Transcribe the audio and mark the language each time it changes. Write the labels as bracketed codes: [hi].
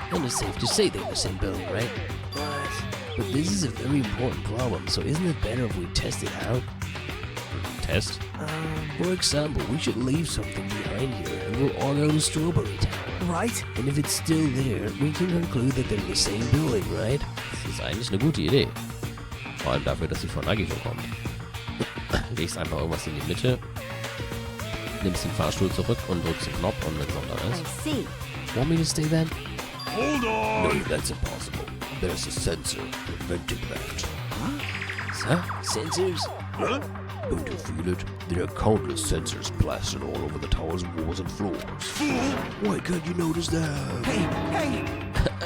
[en] And it's safe to say they're the same building, right? But this is a very important problem, so isn't it better if we test it out? Test? For example, we should leave something behind here and we'll all go to Strawberry Tower. Right? And if it's still there, we can conclude that they're the same building, right? [de] Das ist eigentlich eine gute Idee. Vor allem dafür, dass sie von Agito kommt. Legst einfach irgendwas in die Mitte, nimmst den Fahrstuhl zurück und drückst den Knopf und wenn es noch da [en] I [de] ist. [en] see. Want me to stay then? Hold on! No, that's impossible. There's a sensor preventing that. So? Sensors? Huh? Don't you feel it? There are countless sensors plastered all over the tower's walls and floors. Why can't you notice that? Hey!